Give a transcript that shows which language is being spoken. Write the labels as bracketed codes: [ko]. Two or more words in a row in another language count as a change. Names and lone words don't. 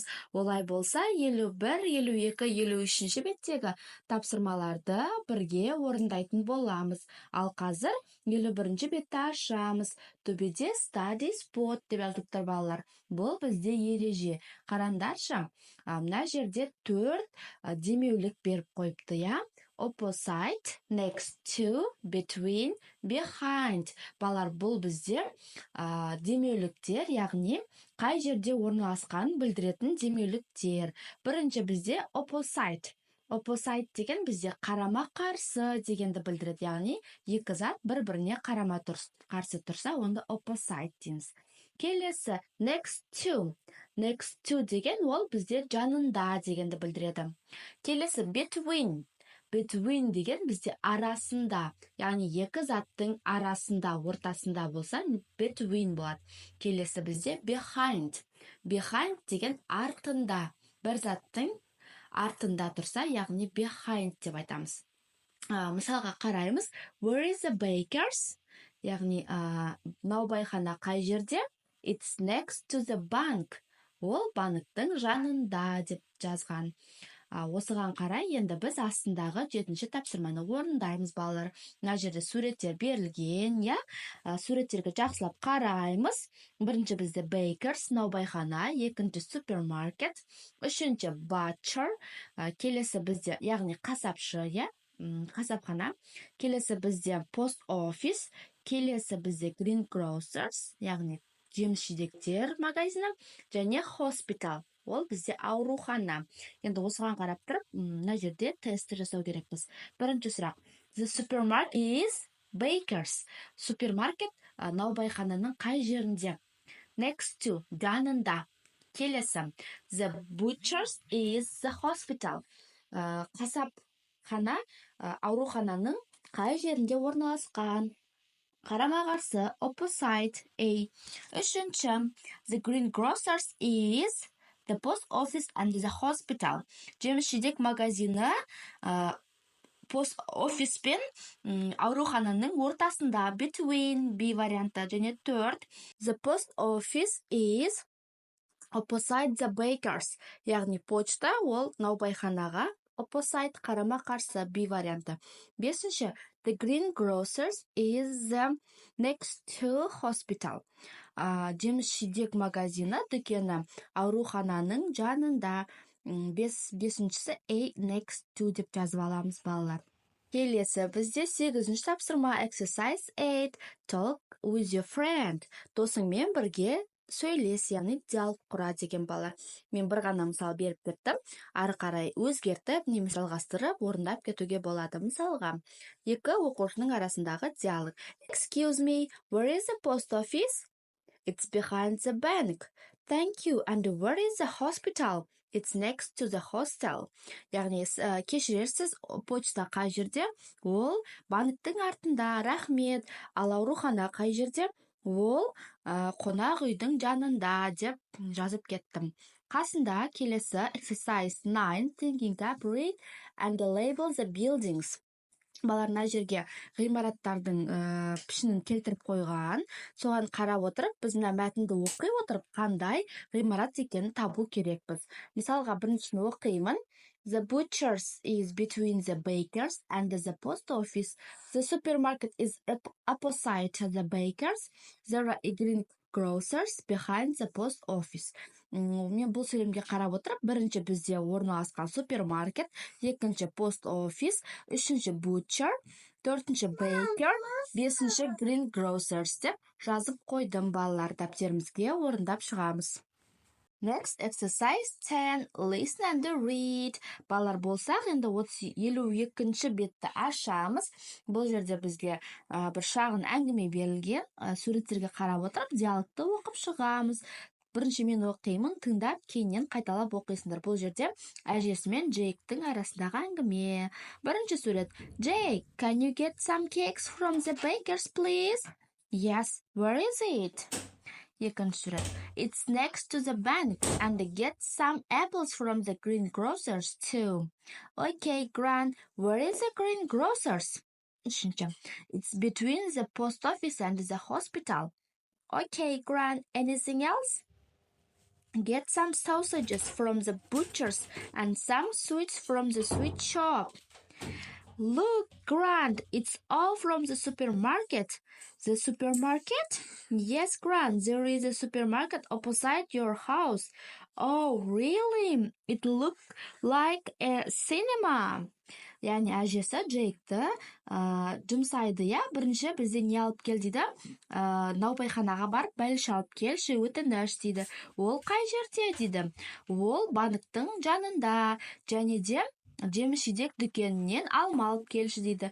[kk] Олай болса, 51, 52, 53-ші беттегі тапсырмаларды бірге орындайтын боламыз. Ал қазір 51-ші бетті ашамыз. Төбеде [en] study spot [kk] деп жазылып тұр балалар. Бұл бізде ереже. Қараңдаршы, мына жерде 4 демеулік беріп қойыпты, я? [en] Opposite, next to, between, behind. [kk] Балар, бұл бізде демеуліктер, яғни қай жерде орналасқанын білдіретін демеуліктер. Бірінші бізде opposite. Opposite деген бізде қарама қарсы дегенді білдіреді, яғни екі зат бір-біріне қарама қарсы тұрса, онда opposite дейміз. Келесі [en] next to. Next to [kk] деген ол бізде жанында дегенді білдіреді. Келесі between. Between деген бізде арасында, яғни екі заттың арасында, ортасында болса, between болады. Келесі бізде behind. Behind деген артында, бір заттың артында тұрса, яғни behind деп айтамыз. Мысалға қараймыз, [en] where is the bakers? [kk] Яғни наубайхана қай жерде? [en] It's next to the bank. [kk] Ол банктың жанында деп жазған. Осыған қарай енді біз астындағы 7-ші тапсырманы орындаймыз, балалар. Мына жерде суреттер берілген, я? Суреттерге жақсылап қараймыз. Бірінші бізде bakers, наубайхана, екінші супермаркет, үшінші butcher, келесі бізде, яғни қасапшы, я? Қасапхана. Келесі бізде [en] post office, [kk] келесі бізде greengrocers, яғни жеміс-жидектер магазині, және hospital. Ол бізде аурухана. Енді осыған қарап тұрып, мына жерде тесті жасау керекпіз. Бірінші сұрақ. [en] The supermarket is bakers. [kk] Супермаркет наубайхананың қай жерінде? [en] Next to, [kk] жанында. Келесі. [en] The butchers is the hospital. [kk] Қасапхана аурухананың қай жерінде орналасқан? Қарама қарсы, opposite, A. Үшінші. [en] The greengrocers is the post office and the hospital. [kk] Жеміс-жидек магазины [en] post office [kk] пен аурухананың ортасында, between, B варианты, және 4. [en] The post office is opposite the bakers. [kk] Яғни почта ол наубайханаға, opposite қарама қарсы, B варианты. 5. [en] The greengrocers is the next to hospital. [kk] Жеміс-жидек магазины, дүкені аурухананың жанында. 5-шісі A [en] next to [kk] деп жазып аламыз, балалар. Келесі бізде 8-ші тапсырма exercise 8. [en] Talk with your friend. [kk] Досыңмен бірге сөйлес, яғни диалог құра деген балалар. Мен бір ғана мысал беріп кеттім. Ары қарай өзгертіп, немесе жалғастырып, орындап кетуге болады. Мысалға, екі оқушының арасындағы диалог. [en] Excuse me, where is the post office? It's behind the bank. Thank you. And where is the hospital? It's next to the hostel. [kk] Яғни, кешірерсіз, почта қай жерде? Ол банктың артында, рахмет. Ал аурухана қай жерде? Ол қонақ үйдің жанында деп жазып кеттім. Қасында келесі exercise 9. [en] Thinking up, read and label the buildings. [kk] Баларына жерге ғимараттардың пішінін келтіріп қойған. Соған қарап отырып, біз мына мәтінді оқи отырып, қандай ғимарат екенін табу керекпіз. Мысалға, біріншісін оқимын. [en] The butchers is between the bakers and the post office. The supermarket is opposite the bakers. There are greengrocers behind the post office. [kk] Мен бұл сөйлемге қарап отырып, бірінші бізде орналасқан супермаркет, екінші [en] post office, [kk] үшінші butcher, төртінші baker, бесінші greengrocers деп жазып қойдым, балалар. Дәптерімізге орындап шығамыз. [en] Next exercise 10. Listen and read. [kk] Балалар, болсақ, енді 52-ші бетті ашамыз. Бұл жерде бізге бір шағын әңгіме берілген. Суреттерге қарап отырып, диалогты оқып шығамыз. Бірінші мен оқимын, тыңдап, кейіннен қайталап оқисыңдар. Бұл жерде әжесі мен Джейктің арасындағы әңгіме. Бірінші сурет. [en] Jake, can you get some cakes from the bakers, please? Yes, where is it? [kk] Екінші сурет. [en] It's next to the bank and get some apples from the greengrocers too. Okay, Gran, where is the greengrocers? [kk] Үшінші. [en] It's between the post office and the hospital. Okay, Grant, anything else? Get some sausages from the butcher's and some sweets from the sweet shop. Look, Grant, it's all from the supermarket. The supermarket? Yes, Grant, there is a supermarket opposite your house. Oh, really? It looks like a cinema. [kk] Яғни әжесі Джейкті жұмсайды, иә, бірінші бізде не алып кел дейді, наубайханаға барып бәліш алып келші, өтініш дейді. Ол қай жерде дейді? Ол банктың жанында, және де жеміс-жидек дүкенінен алма алып келші дейді.